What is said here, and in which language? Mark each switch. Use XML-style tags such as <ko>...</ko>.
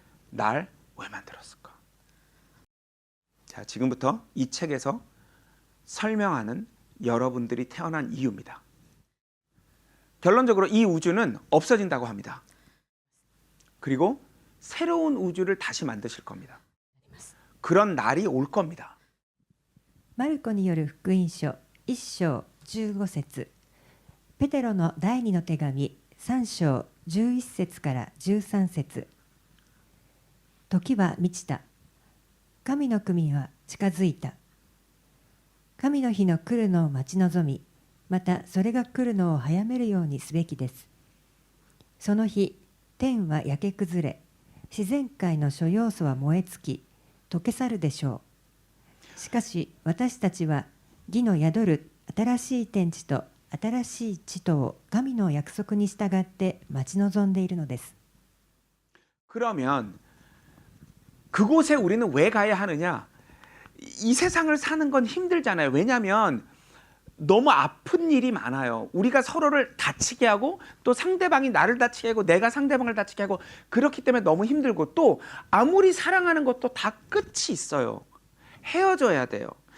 <ko>날 왜 만들었을까? 자, 지금부터 이 책에서 설명하는 여러분들이 태어난 이유입니다. 결론적으로 이 우주는 없어진다고 합니다. 그리고 새로운 우주를 다시 만드실 겁니다. 그런 날이 올 겁니다.</ko> <ja>マルコによる福音書1章15節、ペテロの第2の手紙3章11節から13節。時は満ちた。神の国は近づいた。神の日の来るのを待ち望み、またそれが来るのを早めるようにすべきです。その日、天は焼け崩れ、自然界の諸要素は燃え尽き、溶け去るでしょう。しかし私たちは義の宿る新しい天地と新しい地とを神の約束に従って待ち望んでいるのです。</ja> <ko>그러면 그곳에 우리는 왜 가야 하느냐? 이 세상을 사는 건 힘들잖아요. 왜냐하면 너무 아픈 일이 많아요. 우리가 서로를 다치게 하고 또 상대방이 나를 다치게 하고 내가 상대방을 다치게 하고 그렇기 때문에 너무 힘들고 또 아무리 사랑하는 것도 다 끝이 있어요. 헤어져야 돼요.</ko>